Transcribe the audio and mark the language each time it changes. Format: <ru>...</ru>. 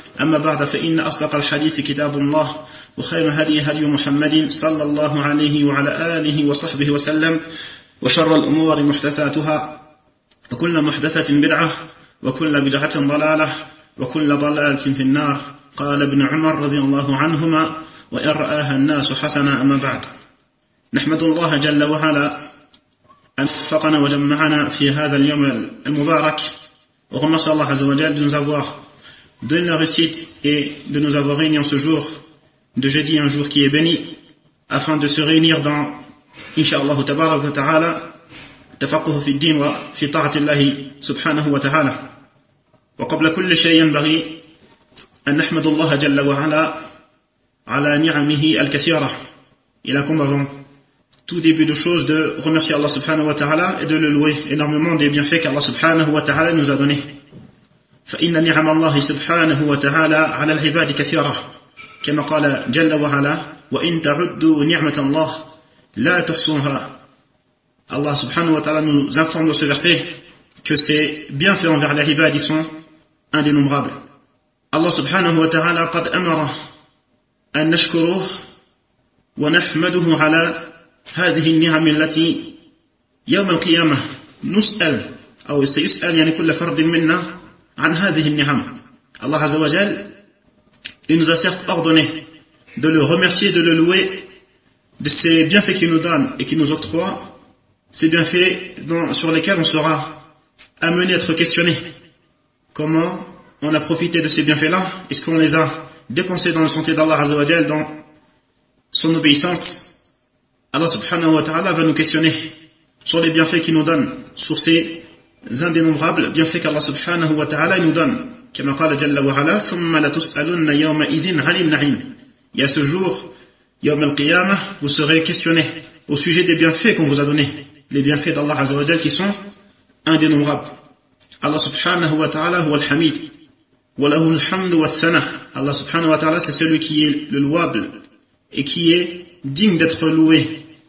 <ar>أما بعد، فإن أصدق الحديث كتاب الله وخير هدي هدي محمد صلى الله عليه وعلى آله وصحبه وسلم، وشر الأمور محدثاتها، وكل محدثة بدعة، وكل بدعة ضلالة، وكل ضلالة في النار. قال ابن عمر رضي الله عنهما: وإن رآها الناس حسنا. أما بعد، نحمد الله جل وعلا أن وفقنا وجمعنا في هذا اليوم المبارك، ونسأل الله عز وجل</ar> <fr>de nous avoir donné la réussite et de nous avoir réunis en ce jour de jeudi, un jour qui est béni, afin de se réunir dans Inch'Allah tabarak wa ta'ala</fr> <ar>تفقه في الدين وفي طاعة الله سبحانه وتعالى. وقبل كل شيء ينبغي أن نحمد الله جل وعلا على نعمه الكثيرة.</ar> <fr>Il a comme avant tout début de chose de remercier Allah سبحانه وتعالى et de le louer énormément des bienfaits qu'Allah سبحانه وتعالى nous a donné.</fr> <ar>فإن نعم الله سبحانه وتعالى على العباد كثيرة، كما قال جل وعلا: وإن تعدوا نعمة الله لا تحصوها.</ar> <fr>Allah subhanahu wa ta'ala nous informe dans ce verset que ses bienfaits envers les ibad sont indénombrables.</fr> <ar>Allah subhanahu wa ta'ala قد أمر أن نشكره ونحمده على هذه النعم التي يوم القيامة نسأل أو سيسأل يعني كل فرد منا عن هذه النعم.</ar> <fr>Allah عز وجل il nous a certes ordonné de le remercier, de le louer de ses bienfaits qu'il nous donne et qu'il nous octroie. C'est bien fait dans, sur lesquels on sera amené à être questionné. Comment on a profité de ces bienfaits-là? Est-ce qu'on les a dépensés dans le sentier d'Allah Azza wa Jal, dans son obéissance? Allah subhanahu wa ta'ala va nous questionner sur les bienfaits qu'il nous donne, sur ces indénombrables bienfaits qu'Allah subhanahu wa ta'ala nous donne.</fr> <ar>Comme قال جل وعلا: ثم لتسألن يومئذ عن النعيم.</ar> <fr>Et à ce jour, يوم القيامة, vous serez questionné au sujet des bienfaits qu'on vous a donnés. Les bienfaits d'Allah Azza wa Jal qui sont indénombrables. Allah subhanahu wa ta'ala huwa al-hamid.</fr> <ar>Wa lahu al-hamdu wa al-sana.</ar> <fr>Allah subhanahu wa ta'ala c'est celui qui est le louable et qui est digne d'être loué.</fr>